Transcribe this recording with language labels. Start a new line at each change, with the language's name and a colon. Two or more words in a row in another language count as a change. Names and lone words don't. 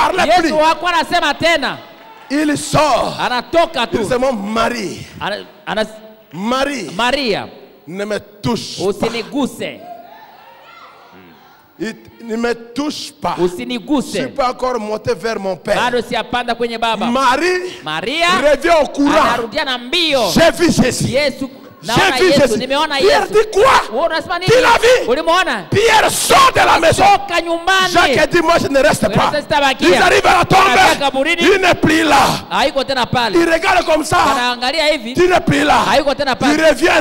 French: Jésus ne parlait plus. Il sort.
Swahili: Anatoka tu.
French: Il se dit Marie. Marie. Maria. Ne me touche pas.
Swahili: Usiniguse.
French: Ne me touche pas.
Swahili: Usiniguse.
French: Je ne suis pas encore monté vers mon père.
Swahili: Bado siyapanda kwenye baba.
French: Maria revient au courant.
Swahili: Anarudia na mbio.
French: J'ai vu Jésus. Yesu. J'ai vu Jésus. Pierre dit quoi? Tu l'as vu? Pierre sort de la maison. Jacques dit moi je ne reste pas. Ils arrivent à la tombe. Il n'est plus là. Il regarde comme ça. Il n'est plus là. Ils reviennent.